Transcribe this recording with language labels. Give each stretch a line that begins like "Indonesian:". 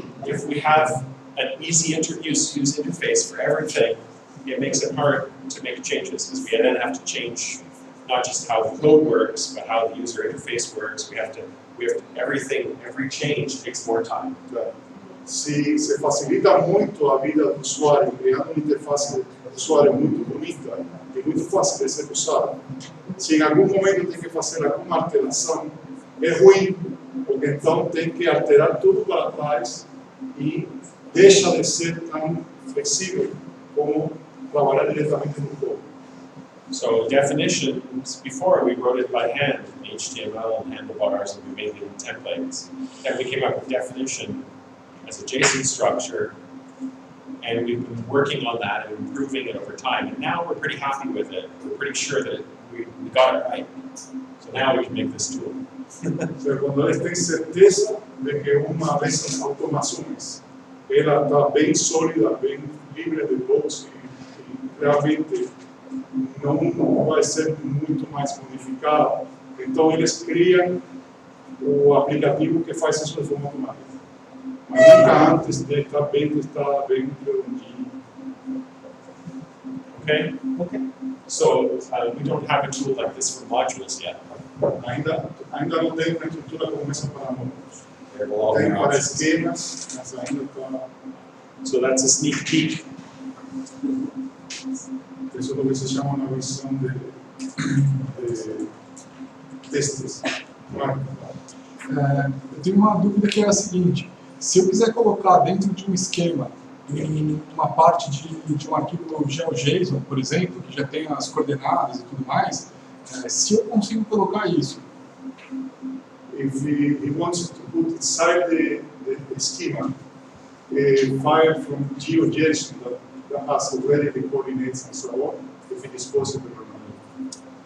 English: If we have an easy use interface for everything, it makes it hard to make changes because we then have to change not just how the code works, but how the user interface works. We have to every change takes more time.
Portuguese: se facilita muito a vida do usuário, criando uma interface de usuário muito bonita e muito fácil de ser usada. Se em algum momento tem que fazer alguma alteração, é ruim, porque então tem que alterar tudo para trás e deixa de ser tão flexível como trabalhar diretamente no código.
English: So definitions, before we wrote it by hand in HTML and handlebars, and we made it in templates. Then we came up with definition as a JSON structure, and we've been working on that and improving it over time. And now we're pretty happy with it. We're pretty sure that we got it right. So now we can make this tool.
Portuguese: Quando eles têm certeza de que uma dessas automações ela está bem sólida, bem livre de bugs e realmente não vai ser muito mais modificada, então eles criam o aplicativo que faz isso de forma automática. Mas nunca antes de estar bem redondinho.
English: Okay? Okay. So we don't have a tool like this for modules yet.
Portuguese: Ainda não tem uma estrutura como essa para módulos.
English: There will all be
Portuguese: Tem para
English: options.
Portuguese: esquemas, mas ainda está.
English: So that's a sneak peek.
Portuguese: Isso é o que se chama uma visão de testes. Eu tenho uma dúvida que é a seguinte: se eu quiser colocar dentro de um esquema, em uma parte de um arquivo GeoJSON, por exemplo, que já tem as coordenadas e tudo mais, se eu consigo colocar isso?
English: If he wants to put inside the schema a file from GeoJSON that has already the coordinates and so on, if it is possible or not.